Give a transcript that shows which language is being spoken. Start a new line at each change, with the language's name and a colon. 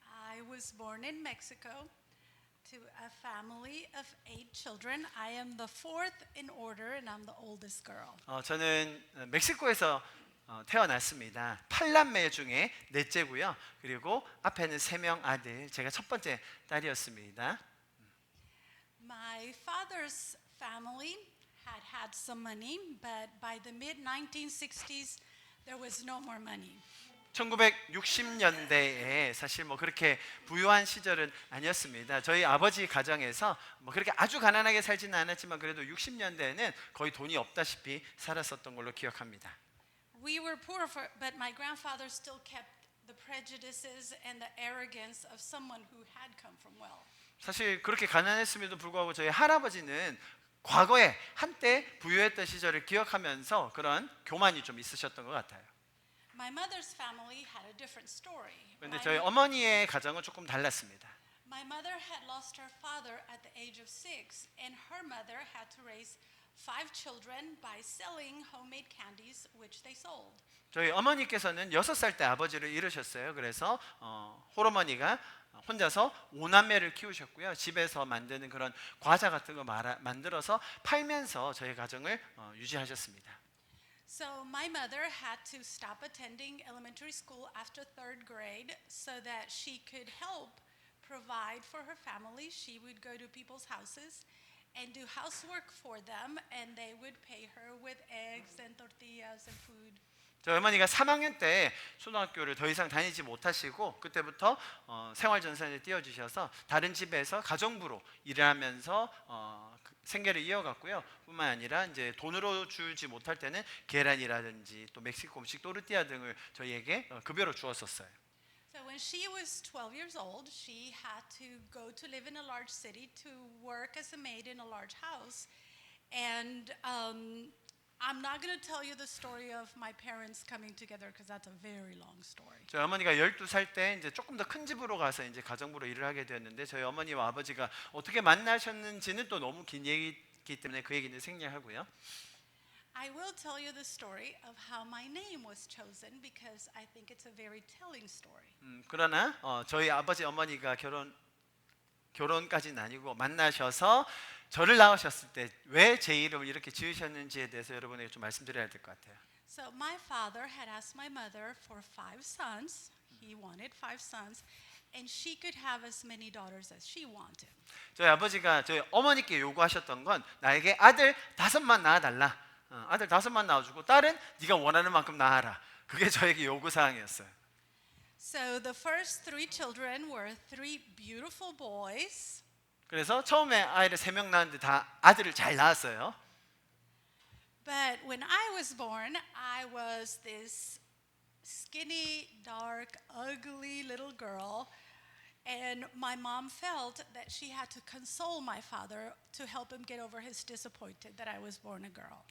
English: I was born in Mexico to a family of 8 children. I am the fourth in order and I'm the oldest girl.
Korean: 저는 멕시코에서 태어났습니다. 8남매 중에 넷째고요. 그리고 앞에는 3명 아들, 제가 첫 번째 딸이었습니다.
English: My father's family had some money, but by the mid 1960s there was no more money.
Korean: 1960년대에 사실 뭐 그렇게 부유한 시절은 아니었습니다. 저희 아버지 가정에서 뭐 그렇게 아주 가난하게 살지는 않았지만 그래도 60년대에는 거의 돈이 없다시피 살았었던 걸로 기억합니다.
English: We were poor, but my grandfather still kept the prejudices and the arrogance of someone who had come from wealth.
Korean: 사실 그렇게 가난했음에도 불구하고 저희 할아버지는 과거에 한때 부유했던 시절을 기억하면서 그런 교만이 좀 있으셨던 것 같아요.
English: My mother's family had a different story.
Korean: 그런데 저희 어머니의 가정은 조금 달랐습니다.
English: My mother had lost her father at the age of 6, and her mother had to raise 5 children by selling homemade candies, which they sold.
Korean: 저희 어머니께서는 6살 때 아버지를 잃으셨어요. 그래서 홀어머니가 혼자서 5남매를 키우셨고요. 집에서 만드는 그런 과자 같은 거 만들어서 팔면서 저희 가정을 유지하셨습니다.
English: So my mother had to stop attending elementary school after 3rd grade so that she could help provide for her family. She would go to people's houses and do housework for them, and they would pay her with eggs and tortillas and food.
Korean: 저희 어머니가 3학년 때 초등학교를 더 이상 다니지 못하시고 그때부터 생활전선에 띄워주셔서 다른 집에서 가정부로 일하면서 생계를 이어갔고요. 뿐만 아니라 이제 돈으로 주지 못할 때는 계란이라든지 또 멕시코 음식 또르띠아 등을 저희에게 급여로 주었었어요.
English: So when she was 12 years old, she had to go to live in a large city to work as a maid in a large house, and I'm not going to tell you the story of my parents coming together because that's a very long story.
Korean: 저희 어머니가 12살 때 이제 조금 더 큰 집으로 가서 이제 가정부로 일을 하게 되었는데 저희 어머니와 아버지가 어떻게 만나셨는지는 또 너무 긴 얘기이기 때문에 그 얘기는 생략하고요.
English: I will tell you the story of how my name was chosen because I think it's a very telling story.
Korean: 그러나 저희 아버지 어머니가 결혼까지는 아니고 만나셔서 저를 낳으셨을 때 왜 제 이름을 이렇게 지으셨는지에 대해서 여러분에게 좀 말씀드려야 될 것 같아요.
English: So my father had asked my mother for 5 sons. He wanted 5 sons, and she could have as many daughters as she wanted.
Korean: 저희 아버지가 저희 어머니께 요구하셨던 건 나에게 아들 5만 낳아달라. 아들 5만 낳아주고 딸은 네가 원하는 만큼 낳아라. 그게 저에게 요구 사항이었어요.
English: So the first 3 children were 3 beautiful boys.
Korean: 그래서 처음에 아이를 3명 낳았는데 다 아들을 잘 낳았어요.
English: But when I was born, I was this skinny, dark, ugly little girl, and my mom felt that she had to console my father to help him get over his disappointment that I was born a girl.